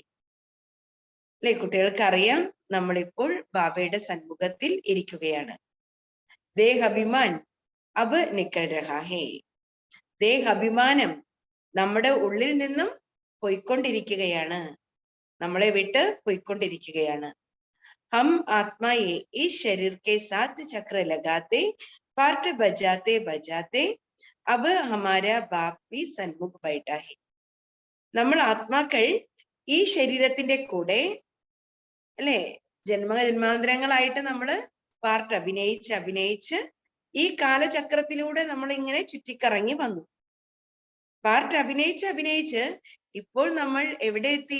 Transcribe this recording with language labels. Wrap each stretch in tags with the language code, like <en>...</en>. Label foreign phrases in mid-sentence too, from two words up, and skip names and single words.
<ml>അല്ലെ, കുട്ടികൾക്ക് അറിയാം നമ്മളിപ്പോൾ ബാബയുടെ സന്മുഖത്തിൽ ഇരിക്കുകയാണ്.</ml> <hi>देहभिमान अब निकल रहा है.</hi> <ml>ദേഹഭിമാനം നമ്മുടെ ഉള്ളിൽ നിന്നും പോയിക്കൊണ്ടിരിക്കുകയാണ്, നമ്മളെ വിട്ട് പോയിക്കൊണ്ടിരിക്കുകയാണ്.</ml> <hi>हम आत्मा ये इस शरीर के साथ चक्र लगाते पार्ट बजाते बजाते अब हमारा बाप भी सन्मुख बैठा है.</hi> <ml>നമ്മൾ ആത്മാക്കൾ ഈ ശരീരത്തിന്റെ കൂടെ, അല്ലെ, ജന്മജന്മാന്തരങ്ങളായിട്ട് നമ്മൾ പാർട്ട് അഭിനയിച്ച് ഈ കാലചക്രത്തിലൂടെ നമ്മൾ ഇങ്ങനെ ചുറ്റിക്കറങ്ങി വന്നു. പാർട്ട് അഭിനയിച്ച് ഇപ്പോൾ നമ്മൾ എവിടെ എത്തി?</ml>